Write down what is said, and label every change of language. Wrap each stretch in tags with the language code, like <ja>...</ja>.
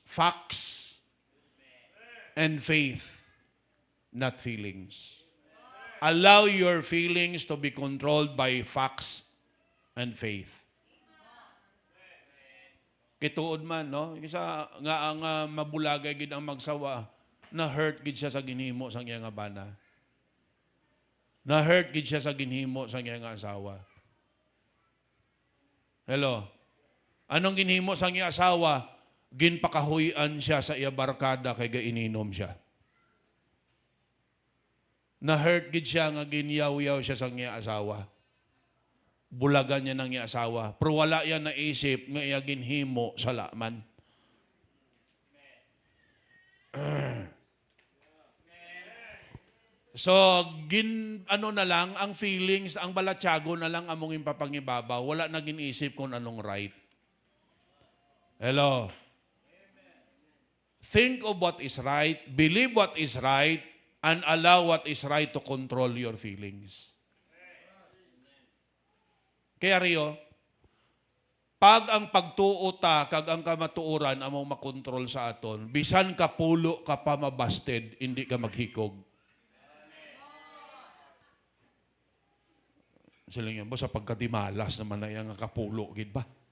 <en>Facts and faith, not feelings. Allow your feelings to be controlled by facts and faith.</en> <hil>Kituod man, no? Isa nga ang mabulagay gid ang magsawa, na-hurt gid siya sa ginhimo sang iya nga bana. Na-hurt gid siya sa ginhimo sang iya nga asawa. Hello? Anong ginhimo sang iya asawa? Ginpakahuyan siya sa iya barkada kay gaininom siya. Na-hurt gid siya nga ginyaw-yaw siya sa iya asawa. Bulagan niya ng iya asawa. Pero wala yan naisip nga iya ginhimo sa laman. So, ano na lang, ang feelings, ang balatyago na lang among ipapangibabaw. Wala na ginisip kung anong right. Hello?</hil> <en>Think of what is right, believe what is right, and allow what is right to control your feelings.</en> <hil>Kaya Rio, pag ang pagtuota kag ang kamatuoran among makontrol sa aton, bisan ka pulo ka pa mabasted, hindi ka maghikog. Sila nga ba sa pagkadimalas naman na yung kapulo, gid ba?</hil>